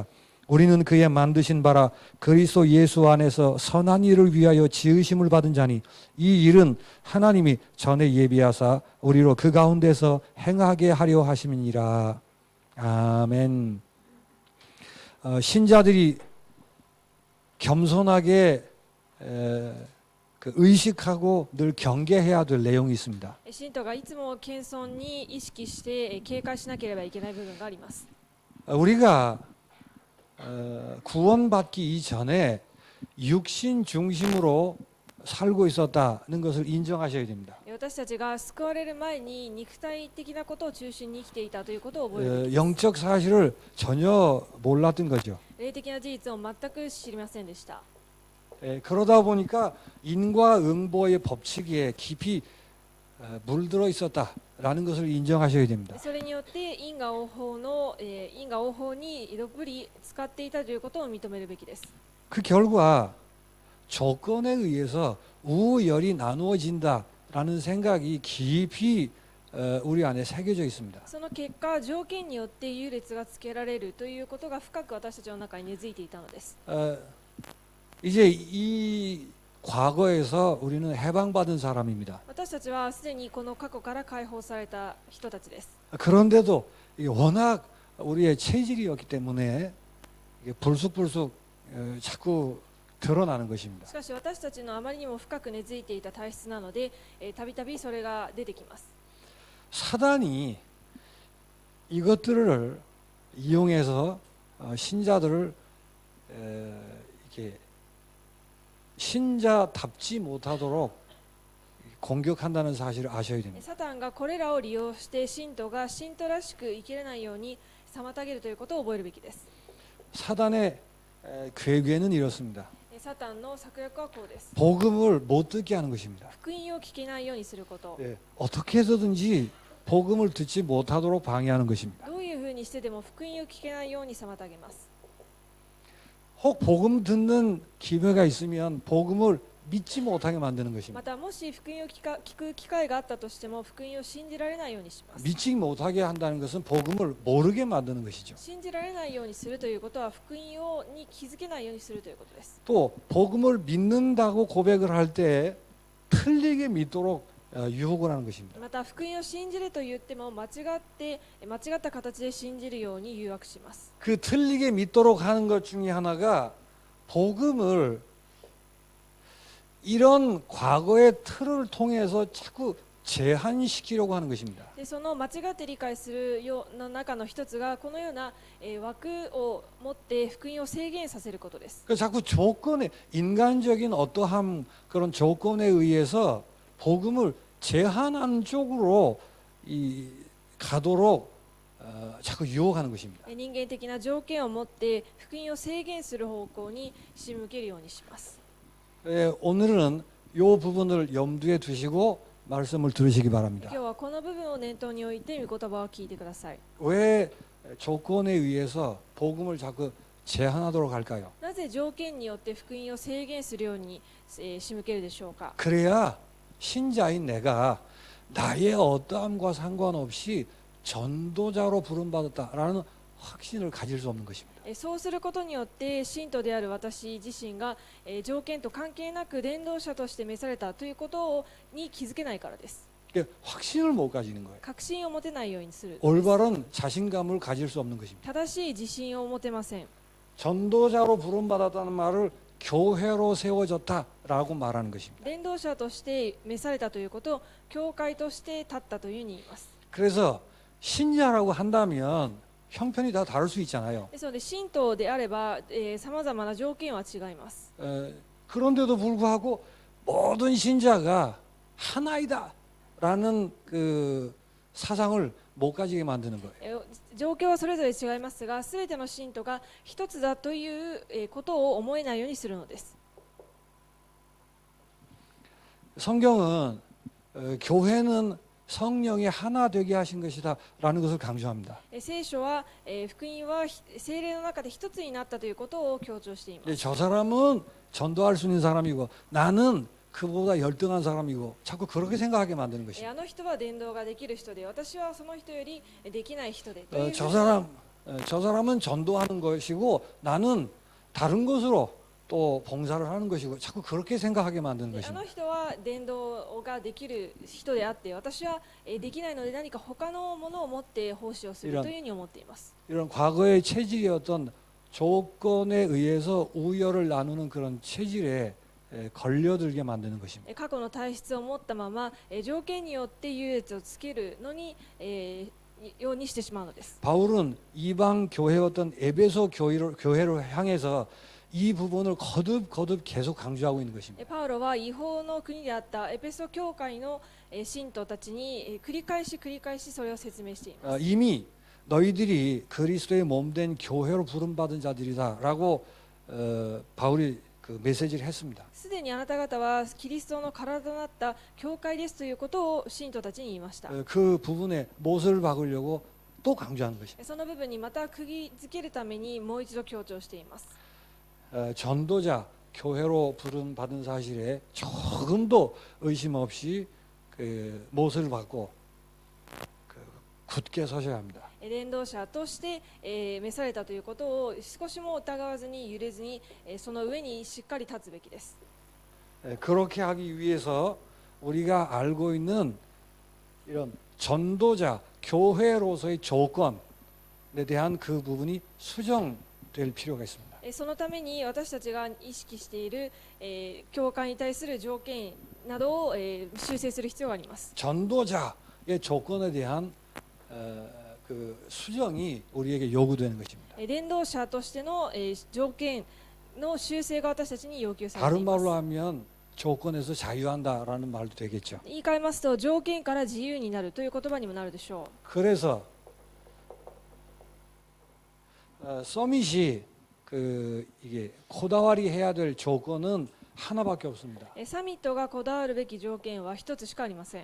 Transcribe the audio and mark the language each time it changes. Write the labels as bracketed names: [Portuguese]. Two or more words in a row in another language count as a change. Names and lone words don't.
[Korean] 우리는 그의 만드신 바라 그리스도 예수 안에서 선한 일을 위하여 지으심을 받은 자니 이 일은 하나님이 전에 예비하사 우리로 그 가운데서 행하게 하려 하심이니라. 아멘. 신자들이 겸손하게 의식하고 늘 경계해야 될 내용이 있습니다. [Japanese] 信徒がいつも謙遜に意識して警戒しなければいけない部分があります。 [Korean] 우리가 구원받기 이전에 육신 중심으로 살고 있었다는 것을 인정하셔야 됩니다. [Japanese] 私たちが救われる前に肉体的なことを中心に生きていたということを覚えるべきです。 [Korean] 영적 사실을 전혀 몰랐던 거죠. [Japanese] 霊的な事実を全く知りませんでした。 [Korean] 그러다 보니까 인과응보의 법칙에 깊이 물들어 있었다라는 것을 인정하셔야 됩니다. [Japanese] それによって因果応報にどっぷり使っていたということを認めるべきです。 [Korean] 그 결과 조건에 의해서 우열이 나누어진다라는 생각이 깊이 우리 안에 새겨져 있습니다. [Japanese] その結果、条件によって優劣がつけられるということが深く私たちの中に根付いていたのです。 [Korean] 이제 이 과거에서 우리는 해방받은 사람입니다. [Japanese] 私たちはすでにこの過去から解放された人たちです。 [Korean] 그런데도 워낙 우리의 체질이었기 때문에 이게 불쑥불쑥 자꾸 드러나는 것입니다. [Japanese] しかし私たちのあまりにも深く根付いていた体質なので、たびたびそれが出てきます。 [Korean] 사단이 이것들을 이용해서 신자들을 이렇게 신자답지 못하도록 공격한다는 사실을 아셔야 됩니다. [Japanese] サタンがこれらを利用して信徒が信徒らしく生きれないように妨げるということを覚えるべきです。 [Korean] 사단의 괴계는 이렇습니다. [Japanese] サタンの策略はこうです。 [Korean] 복음을 못 듣게 하는 것입니다. [Japanese] 福音を聞けないようにすること。 [Korean] 어떻게 해서든지 복음을 듣지 못하도록 방해하는 것입니다. [Japanese] どういうふうにしてでも福音を聞けないように妨げます。 [Korean] 혹 복음 듣는 기회가 있으면 복음을 믿지 못하게 만드는 [Japanese] ま [Korean] 것입니다. [Japanese] たもし福音を聞く機会があったとしても福音を信じられないようにします。 [Korean] 믿지 못하게 한다는 것은 복음을 모르게 만드는 것이죠. [Japanese] 信じられないようにするということは福音に気づけないようにするということです。 [Korean] 또 복음을 믿는다고 고백을 할 때 틀리게 믿도록 유혹을 하는 것입니다. [Japanese] また福音を信じると言っても間違った形で信じるように誘惑します。 [Korean] 그 틀리게 믿도록 하는 것 중에 하나가 복음을 이런 과거의 틀을 통해서 자꾸 제한시키려고 하는 것입니다. [Japanese] でその間違って理解するような中の一つがこのような枠を持って福音を制限させることです。 [Korean] 자꾸 조건에 인간적인 어떠한 그런 조건에 의해서 복음을 제한하는 쪽으로 가도록 자꾸 유혹하는 것입니다. [Japanese] 人間的な条件を持って福音を制限する方向に仕向けるようにします。 [Korean] 오늘은 이 부분을 염두에 두시고 말씀을 들으시기 바랍니다. [Japanese] 今日はこの部分を念頭に置いて御言葉を聞いてください。 [Korean] 왜 조건에 의해서 복음을 자꾸 제한하도록 할까요? [Japanese] なぜ条件によって福音を制限するように仕向けるでしょうか。 [Korean] 그래야 신자인 내가 나의 어떠함과 상관없이 전도자로 부름받았다라는 확신을 가질 수 없는 것입니다. [Japanese] そうすることによって信徒である私自身が条件と関係なく伝道者として召されたということに気づけないからです。 [Korean] 그러니까 확신을 못 가지는 거예요. [Japanese] 確信を持てないようにする。 [Korean] 올바른 자신감을 가질 수 없는 것입니다. [Japanese] 正しい自信を持てません。 [Korean] 전도자로 부름받았다는 말을 교회로 세워졌다라고 말하는 것입니다. [Japanese] 伝道者として召されたということを教会として立ったというふうに言います。 [Korean] 그래서 신자라고 한다면 형편이 다 다를 수 있잖아요. [Japanese] ですので信徒であればさまざまな条件は違います。 [Korean] 그런데도 불구하고 모든 신자가 하나이다라는 그 사상을 못 가지게 만드는 거예요. [Japanese] 状況はそれぞれ違いますが、すべての信徒が一つだということを思えないようにするのです。 [Korean] 성경은 교회는 성령이 하나 되게 하신 것이다라는 것을 강조합니다. [Japanese] 聖書は福音は聖霊の中で一つになったということを強調しています。 [Korean] 저 사람은 전도할 수 있는 사람이고 나는 그보다 열등한 사람이고 자꾸 그렇게 생각하게 만드는 것입니다. [Japanese] あの人は伝道ができる人で、私はその人よりできない人でという [Korean] 저 사람은 전도하는 것이고 나는 다른 것으로 또 봉사를 하는 것이고 자꾸 그렇게 생각하게 만드는 [Japanese] あの [Korean] 것입니다. [Japanese] 人は伝道ができる人であって、私はできないので何か他のものを持って奉仕をするというふうに思っています。 [Korean] 이런 과거의 체질이었던 조건에 의해서 우열을 나누는 그런 체질에 걸려들게 만드는 것입니다. [Japanese] 過去の体質を持ったまま条件によって優越をつけるのにようにしてしまうのです。 [Korean] 바울은 이방 교회였던 에베소 교회를 향해서 이 부분을 거듭 계속 강조하고 있는 것입니다. [Japanese] パウロは違法の国であったエペソ教会の信徒たちに繰り返しそれを説明しています。 [Korean] 이미 너희들이 그리스도의 몸된 교회로 부름받은 자들이다라고 바울이 그 메시지를 했습니다. [Japanese] すでにあなた方はキリストの体となった教会ですということを信徒たちに言いました。 [Korean] 그 부분에 못을 박으려고 또 강조하는 것입니다. [Japanese] その部分にまた釘付けるためにもう一度強調しています。 [Korean] 전도자 교회로 부름받은 사실에 조금도 의심 없이 그 못을 받고 굳게 서셔야 합니다. [Japanese] 伝道者として召されたということを少しも疑わずに揺れずにその上にしっかり立つべきです。 [Korean] 그렇게 하기 위해서 우리가 알고 있는 이런 전도자 교회로서의 조건에 대한 그 부분이 수정될 필요가 있습니다. [Japanese] そのために私たちが意識している教会に対する条件などを修正する必要があります。 [Korean] 전도자의 조건에 대한 그 수정이 우리에게 요구되는 것입니다. [Japanese] 伝道者としての条件の修正が私たちに要求されて [Korean] 다른 [Japanese] います。 [Korean] 말로 하면 조건에서 자유한다라는 말도 되겠죠. [Japanese] 言い換えますと条件から自由になるという言葉にもなるでしょ [Korean] 그래서 서밋이 그 이게 코다와리 해야 될 조건은 하나밖에 없습니다. [Japanese] う。サミットがこだわるべき条件は一つしかありません。